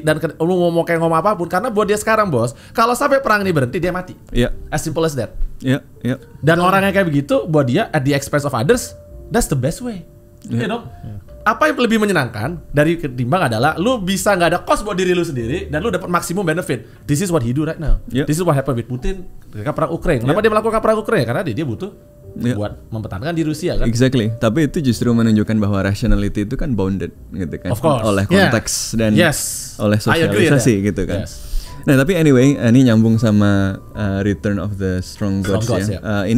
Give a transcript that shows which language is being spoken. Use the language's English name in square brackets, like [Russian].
[Indonesian] Dan lu mau kayak ngomong apapun? Karena buat dia sekarang bos, kalau sampai perang ini berhenti dia mati. [English] As simple as that. [Indonesian] Dan orang yang kayak begitu, buat dia [English] at the expense of others, that's the best way. You know? [Indonesian] Apa yang lebih menyenangkan dari ketimbang adalah lu bisa nggak ada cost buat diri lu sendiri dan lu dapat maksimum benefit. [English] This is what he do right now. This is what happened with Putin [Indonesian] ketika perang Ukraina. Kenapa dia melakukan perang Ukraina? Karena dia butuh buat mempertahankan di Rusia kan. [English] Exactly. [Indonesian] Tapi itu justru menunjukkan bahwa rationality itu kan bounded gitu kan. [English] Of course. [Indonesian] Oleh konteks dan oleh sosialisasi gitu kan. Nah tapi anyway, ini nyambung sama Return of the Strong Gods ya.